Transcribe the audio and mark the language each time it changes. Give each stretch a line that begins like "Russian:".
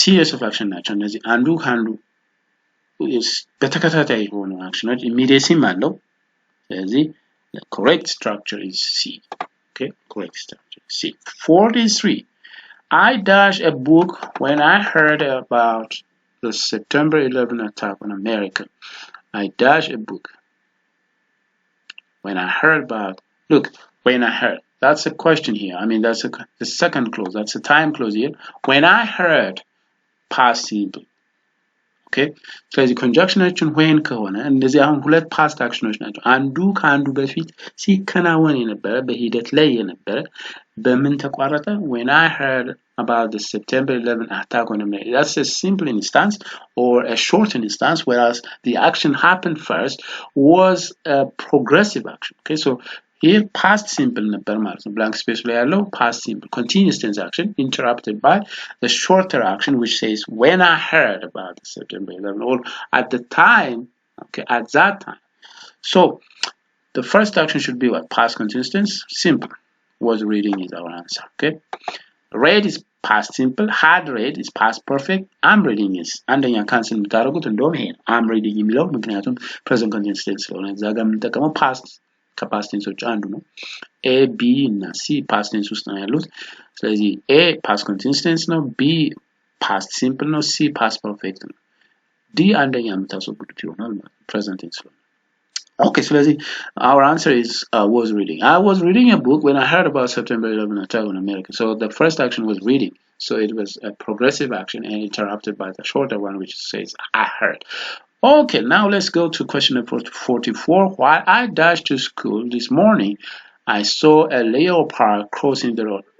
Amharic: Series of action ናቸው እነዚህ አንዱ ከአንዱ በተከታታይ የሆኑ አክሽኖች ኢሚዲየሲም አለው። ስለዚህ
English: the correct structure is C. Okay, correct structure is C. 43. I dashed a book when I heard about the September 11 attack on America. I dashed a book when I heard about. Look, when I heard. That's a question here. I mean, that's the second clause. That's a time clause here. When I heard, past simple.
Amharic: ኦኬ ስለዚህ ኮንጃክሽናችን when ከሆነ እንደዚህ አሁን ሁለት ፓስት አክሽኖች ናቸው። አንዱ ከአንዱ በፊት ሲከናወን የነበረ በሂደት ላይ የነበረ በምን ተቋረጠ?
English: when I heard about the September 11 attack on America. That's a simple instance or a short instance, whereas the action happened first was a progressive action. Okay, so here past simple
Amharic: ነበር ማለት ነው።
English: blank space
Amharic: ላይ ያለው
English: past simple continuous tense action interrupted by the shorter action which says when I heard about the September 11 or at the time, okay, at that time. So the first action should be what? Past continuous tense, simple. Was reading is our answer. Okay, read is past simple, had read is past perfect, I'm reading is
Amharic: አንደኛ ካንስል የምታደርጉት እንደውም ይሄ ነው I'm reading የሚለው ምክንያቱም present continuous tense ስለሆነ እዛ ጋር የምንጠቀመው past ከፓስት ቴንሶች አንዱ ነው። ኤ ቢ እና ሲ ፓስት ቴንስ ውስጥ ነው ያሉት። ስለዚህ ኤ ፓስት ኮንቲኒዩስ ቴንስ ነው፣ ቢ ፓስት ሲምፕል ነው፣ ሲ ፓስት ፐርፌክት ነው። ዲ አንደኛ የምታስወግዱት ይሆናል ማለት ነው ፕሬዘንት ቴንስ ነው።
English: Okay, so our answer is was reading. I was reading a book when I heard about September 11 attack on America. So the first action was reading. So it was a progressive action and interrupted by the shorter one which says I heard. Okay, now let's go to question number 44. While I dashed to school this morning, I saw a leopard crossing the road.